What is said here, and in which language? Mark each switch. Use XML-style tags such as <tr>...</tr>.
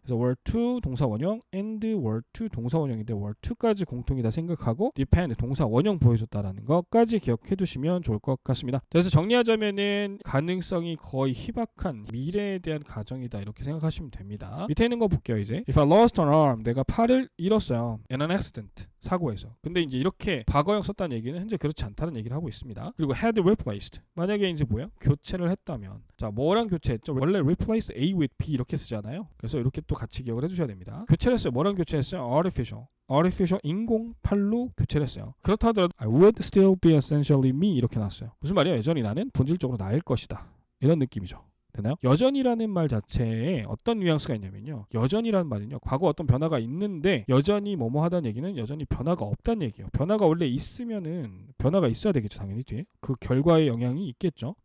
<ko>그래서 were to 동사 원형 and were to 동사 원형인데 were to까지 공통이다 생각하고 depend 동사 원형 보여줬다라는 것까지 기억해 두시면 좋을 것 같습니다. 그래서 정리하자면은 가능성이 거의 희박한 미래에 대한 가정이다 이렇게 생각하시면 됩니다. 밑에 있는 거 볼게요.</ko> <en>이제 If I lost an arm</en> <ko>내가 팔을 잃었어요.</ko> <en>In an accident</en> <ko>사고에서. 근데 이제 이렇게 과거형 썼다는 얘기는 현재 그렇지 않다는 얘기를 하고 있습니다. 그리고</ko> <en>had replaced</en> <ko>만약에 이제 뭐예요? 교체를 했다면 자 뭐랑 교체했죠? 원래</ko> <en>replace A with B</en> <ko>이렇게 쓰잖아요. 그래서 이렇게 또 같이 기억을 해주셔야 됩니다. 교체를 했어요. 뭐랑 교체했어요? artificial 인공 팔로 교체를 했어요. 그렇다 하더라도</ko> <en>I would still be essentially me</en> <ko>이렇게 나왔어요. 무슨 말이에요? 여전히 나는 본질적으로 나일 것이다. 이런 느낌이죠. 되나요? 여전이라는 말 자체에 어떤 뉘앙스가 있냐면요. 여전이라는 말은요. 과거 어떤 변화가 있는데 여전히 뭐뭐 하다는 얘기는 여전히 변화가 없다는 얘기예요. 변화가 원래 있으면은 변화가 있어야 되겠죠. 당연히 뒤에. 그 결과에 영향이 있겠죠.</ko>